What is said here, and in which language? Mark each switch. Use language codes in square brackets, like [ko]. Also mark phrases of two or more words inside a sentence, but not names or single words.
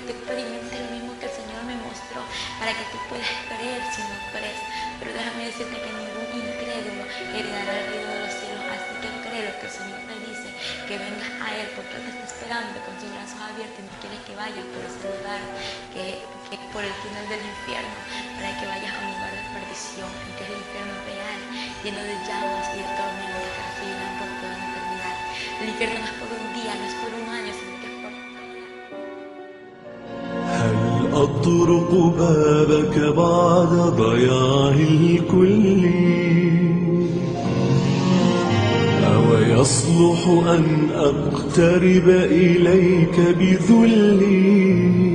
[es] tú experimentes lo mismo que el Señor me mostró, para que tú puedas creer si no crees, pero déjame decirte que ningún incrédulo heredará el reino de los cielos, así que cree lo que el Señor te dice, que vengas a Él, porque Él te está esperando con sus brazos abiertos y no quiere que vayas por ese lugar, que por el túnel del infierno, para que vayas a un lugar de perdición, que es el infierno real, lleno de llamas y de tormentos que seguirán por toda la eternidad. El infierno no es por un día, no es por un año, sino que es por [ar] هل أطرق بابك بعد ضياع الكل أو يصلح أن أقترب إليك بذلي